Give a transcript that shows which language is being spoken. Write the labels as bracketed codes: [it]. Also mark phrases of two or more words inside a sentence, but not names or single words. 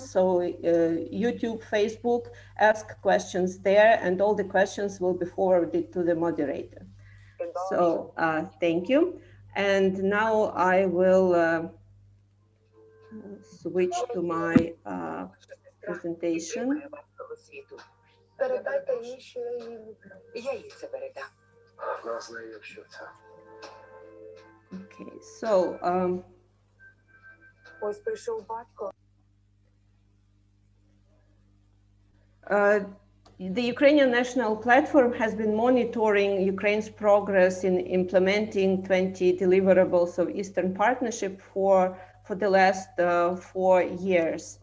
[en] So YouTube, Facebook, ask questions there, and all the questions will be forwarded to the moderator. So thank you. And now I will switch to my presentation. [uk] Передайте їй, що я її люблю. Я їй це передам. Вона знає, якщо це. [en] Okay, so [uk] Ось прийшов батько. [en] The Ukrainian National Platform has been monitoring Ukraine's progress in implementing 20 deliverables of Eastern Partnership for the last 4 years.